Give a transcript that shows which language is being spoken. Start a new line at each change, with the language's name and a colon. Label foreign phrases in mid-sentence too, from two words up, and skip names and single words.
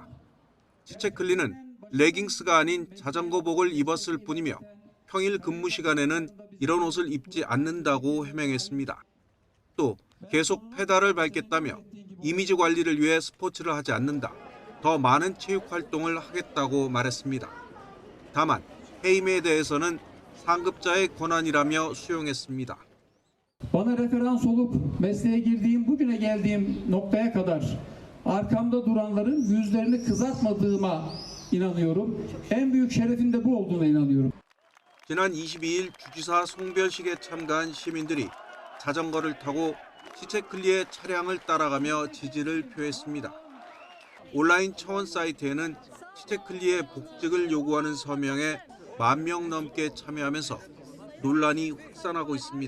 Korean: 치체클리는 레깅스가 아닌 자전거복을 입었을 뿐이며 평일 근무 시간에는 이런 옷을 입지 않는다고 해명했습니다. 또 계속 페달을 밟겠다며 이미지 관리를 위해 스포츠를 하지 않는다. 더 많은 체육 활동을 하겠다고 말했습니다. 다만 해임에 대해서는 상급자의 권한이라며 수용했습니다.
Turkish: Bana referans olup mesleğe girdiğim, bugüne geldiğim noktaya kadar arkamda duranların yüzlerini kızartmadığıma inanıyorum. En büyük şerefin de bu olduğuna inanıyorum.
Korean: 지난 22일 주지사 송별식에 참가한 시민들이 자전거를 타고 시체클리의 차량을 따라가며 지지를 표했습니다. 온라인 청원 사이트에는 시체클리의 복직을 요구하는 서명에 10,000명 넘게 참여하면서 논란이 확산하고 있습니다.